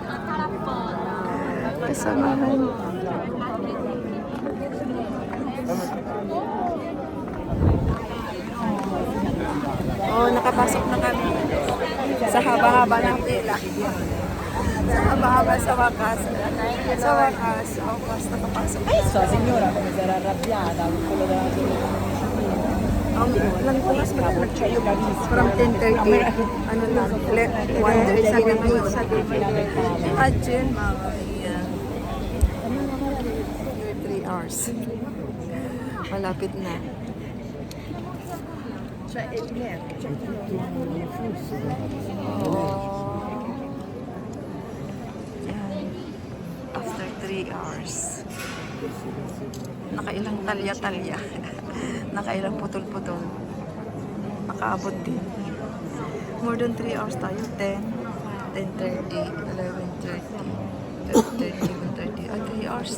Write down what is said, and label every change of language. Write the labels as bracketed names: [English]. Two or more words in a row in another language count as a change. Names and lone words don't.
[Filipino] Kasamahan. Oh, nakapasok na kami. Sa haba-haba ng pila. Sa haba-haba sa wakas. Sa wakas. Nakapasok. So, [Italian] signora, come sarà arrabbiata con quello della [Filipino] Ilang oras ba from 10:30 ano lang, 1:30 na sa Imagine, mga yan. [English] 3 hours. [Filipino] Malapit na. Yan. [English] After 3 hours. [Filipino] Nakailang talya-talya. Nakailang putol-putol. Nakaabot din. [English] More than 3 hours [Filipino] tayo. 10, 10:30, 11:30, 12:30, 1:30. [English] 3 hours.